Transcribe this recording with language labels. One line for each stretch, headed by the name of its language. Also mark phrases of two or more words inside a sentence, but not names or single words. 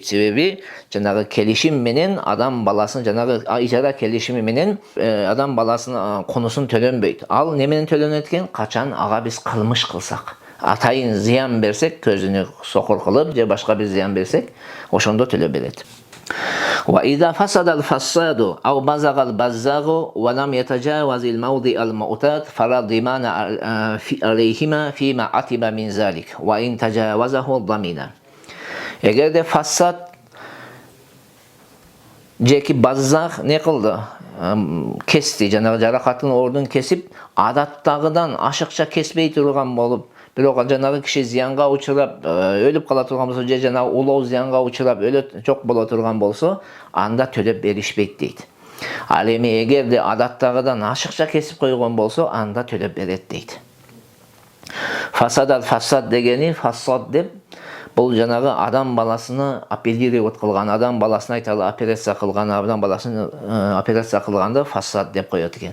Kyrgyz: Себеби жанагы келишим менен адам баласын, жанагы ижара келишими менен адам баласынын конусун төлөнбөйт. Ал не менен төлөнөт экен? Качан ага биз кылмыш кылсак, атайын зыян берсек, көзүнө сокур кылып же башка бир зыян берсек, ошондо төлөп берет.
Arabic: وإذا فسد الفساد أو بزغ البزاغ ولم يتجاوز الموضع المعتاد فلا ضمان عليهما فيما عتب من ذلك وإن تجاوزه ضمن.
Kyrgyz: Eğer de fassad jeki bazzaq ne kıldı? Kesti, janagı jarakatın ordun kesip adattagıdan aşıkça kesbey turgan bolup, bирок жанагы киши зыянга учурап өлүп кала турган болсо, же жанагы улоо зыянга учурап жок боло турган болсо, анда төлөп беришпейт дейт. Ал эми эгерде адаттагыдан ашыкча кесип койгон болсо, анда төлөп берет дейт. Фасад дегени, фасад деп Бұл жанагы адам баласыны апеллировать кылган, адам баласына айталы операция кылган, адам баласын операция кылганды фасад деп коет экен.